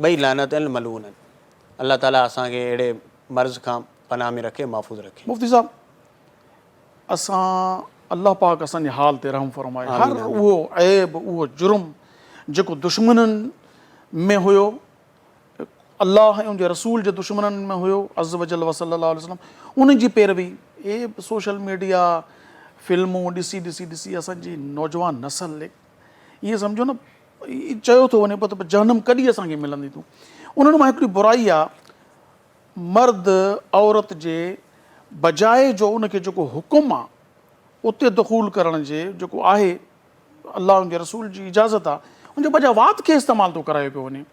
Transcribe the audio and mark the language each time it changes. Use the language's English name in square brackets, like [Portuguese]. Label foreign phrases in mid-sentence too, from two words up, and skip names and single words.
[Sindhi] ॿई लानत आहिनि, मलून आहिनि। अलाह ताला असांखे अहिड़े मर्ज़ खां पनाह में रखे, महफ़ूज़ रखे। मुफ़्ती साहब, असां अल्लाह पाक असांजे हाल ते रहम फरमाए। हर उहो ऐब, उहो जुर्म जेको दुश्मननि में हुयो, अल्लाह ऐं उनजे रसूल जे दुश्मननि में हुयो [Arabic] عز وجل وصلى الله عليه وسلم, [Sindhi] उन जी पैरवी [English] social media [Sindhi] फिल्मूं ॾिसी ॾिसी ॾिसी असांजी नौजवान नसल ईअं सम्झो न चयो थो वञे पियो त जहनम कॾहिं असांखे मिलंदी तूं। उन्हनि मां हिकिड़ी बुराई आहे, मर्द औरत जे बजाए जो उनखे जेको हुकुम आहे उते दख़ूल करण जे जेको आहे अल्लाह जे रसूल जी इजाज़त आहे, उनजे बजाए वात खे इस्तेमालु थो करायो पियो वञे।